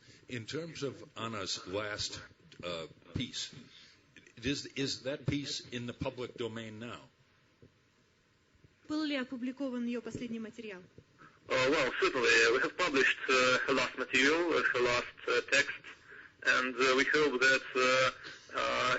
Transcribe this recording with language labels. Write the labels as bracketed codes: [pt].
[en] In terms of Anna's last piece, is that piece in the public domain now? [ru] Был ли опубликован ее последний материал? [en] Well, certainly. We have published her last material, her last text, and we hope that